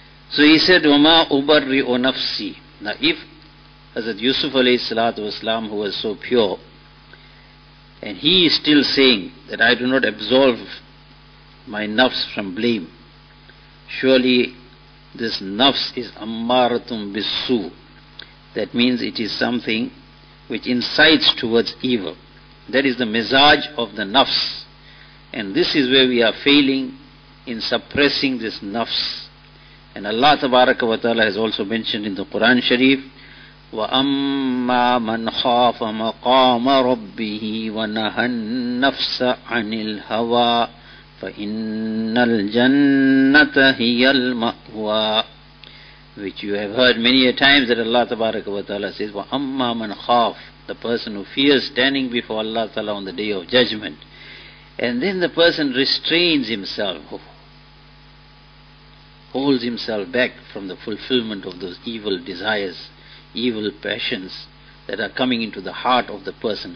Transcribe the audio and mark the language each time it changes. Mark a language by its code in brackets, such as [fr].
[en] So he said, [ar] وَمَا أُبَرِّئُ نَفْسِي. [en] Now if Hazrat Yusuf alayhi salatu wasalam, who was so pure, and he is still saying that I do not absolve my nafs from blame, surely this nafs is ammaratum bisu. That means it is something which incites towards evil. That is the mizaj of the nafs. And this is where we are failing in suppressing this nafs. And Allah tabaraka wa ta'ala has also mentioned in the Quran Sharif, [ar] وَأَمَّا مَنْ خَافَ مَقَامَ رَبِّهِ وَنَهَى النَّفْسَ عَنِ الْهَوَىٰ فَإِنَّ الْجَنَّةَ هِيَ الْمَأْوَىٰ. [en] Which you have heard many a times that Allah tabaraka wa ta'ala says, [ar] وَأَمَّا مَنْ خَافَ. [en] The person who fears standing before Allah ta'ala on the day of judgment. And then the person restrains himself, holds himself back from the fulfillment of those evil desires, evil passions that are coming into the heart of the person.